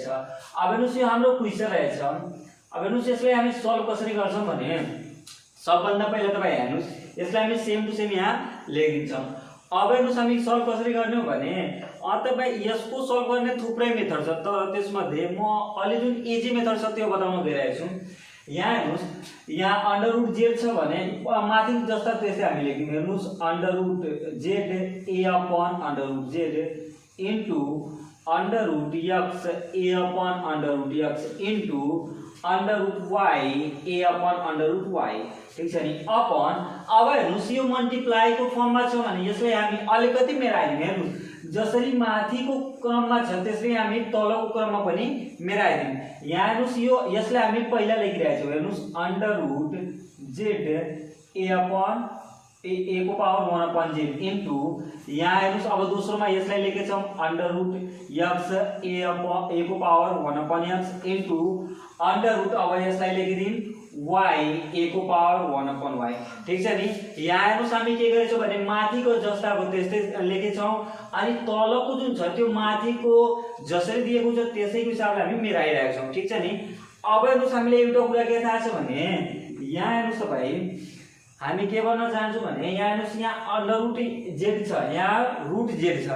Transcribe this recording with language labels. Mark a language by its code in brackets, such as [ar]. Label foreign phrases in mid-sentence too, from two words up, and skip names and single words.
[ne] अब हेर्नुस् यो हाम्रो क्वेशन रहेछ। अब हेर्नुस् यसलाई हामी सल्भ कसरी गर्छौं भने सबभन्दा पहिला तपाई हेर्नुस् यसलाई हामी [en] same to same [ne] यहाँ लेखिदिन्छौं। अब हेर्नुस् हामी सल्भ कसरी गर्ने हो भने तपाई यसको सल्भ गर्ने थुप्रै मेथड छ, तर त्यसमध्ये म अहिले जुन [en] easy method [ne] छ त्यो बताउन गइरहेछु। यहाँ हेर्नुस् यहाँ [en] under root z [ne] छ भने माथि जस्ता त्यस्तै हामी लेख्यौं। [en] हेर्नुस् under root z a upon under root z into under root x a upon under root x into under root y a upon under root y. [ne] ठीक छ नि, अपॉन अब हेर्नुस् यो मल्टिप्लाई को फर्ममा छ भने यसलाई हामी अलिकति मेराइदिउँ। हेर्नुस् जसरी माथिको क्रममा छ त्यसरी हामी तलको क्रममा पनि मेराइदिउँ। यहाँ हेर्नुस् यो यसलाई हामी पहिला लेखिरहेका छौं। हेर्नुस् [en] under root z a upon a [ne] को पावर 1 अपॉन z इन्टु यहाँ हेर्नुस् अब दोस्रोमा यसलाई लेखेछौं [en] under root x a [ne] को पावर 1 अपॉन x इन्टु [en] under root [ne] अब यसलाई लेखिदिउँ y a को पावर 1 अपॉन y। ठीक छ नि, यहाँ हेर्नुस् हामी के गरेछौं भने माथिको जस्ताको त्यस्तै लेखेछौं अनि तलको जुन छ त्यो माथिको जसरी दिएको छ त्यसैको हिसाबले हामी मिलाइरहेका छौं। ठीक छ नि, अब हेर्नुस् हामीले एउटा कुरा के थाहा छ भने यहाँ हेर्नुस् तपाई हामी के गर्न चाहन्छौं भने यहाँ हेर्नुस् यहाँ [en] under root z [ne] छ, यहाँ [en] root z [ne] छ।